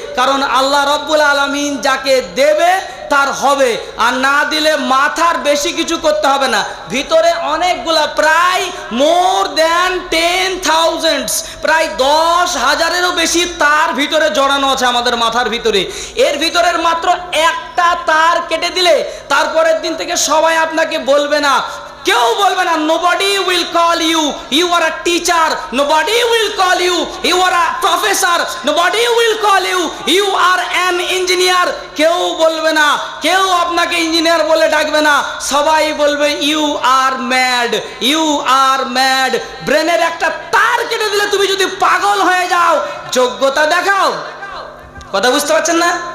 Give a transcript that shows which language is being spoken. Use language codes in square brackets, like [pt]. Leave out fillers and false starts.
[bn] কারণ আল্লাহ রব্বুল আলামিন যাকে দেবে তার হবে, আর না দিলে মাথার বেশি কিছু করতে হবে না। ভিতরে অনেকগুলা প্রায় মোর দ্যান 10,000, প্রায় 10,000-এরও বেশি তার ভিতরে জড়ানো আছে আমাদের মাথার ভিতরে। এর ভিতরের মাত্র একটা তার কেটে দিলে তারপরের দিন থেকে সবাই আপনাকে বলবে না, [en] কেউ বলবে না nobody will call you you are a teacher, nobody will call you you are a professor, nobody will call you you are an engineer। [bn] কেউ বলবে না, কেউ আপনাকে ইঞ্জিনিয়ার বলে ডাকবে না, সবাই বলবে [en] you are mad, you are mad। [bn] ব্রেনের একটা তার কেটে দিলে তুমি যদি পাগল হয়ে যাও, যোগ্যতা দেখাও। কথা বুঝতে পারছেন না?